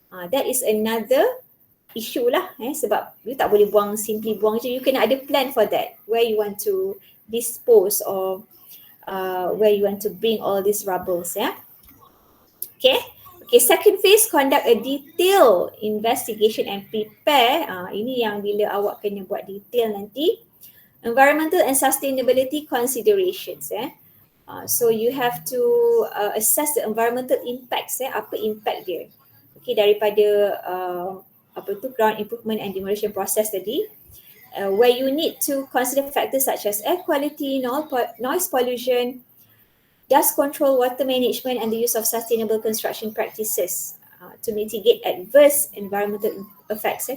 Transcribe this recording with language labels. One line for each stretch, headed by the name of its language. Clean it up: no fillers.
English: That is another issue lah
Malay: sebab
English: you
Malay: tak boleh
English: simply
Malay: buang je.
English: You
Malay: kena ada
English: plan for that, where you want to dispose or where you want to bring all these rubbles Okay, second phase, conduct a detailed investigation and prepare.
Malay: Ini yang bila awak kena buat detail nanti.
English: Environmental and sustainability considerations so you have to assess the environmental impacts
Malay: apa
English: impact
Malay: dia daripada
English: ground improvement and demolition process tadi, where you need to consider factors such as air quality, noise pollution, dust control, water management and the use of sustainable construction practices to mitigate adverse environmental effects.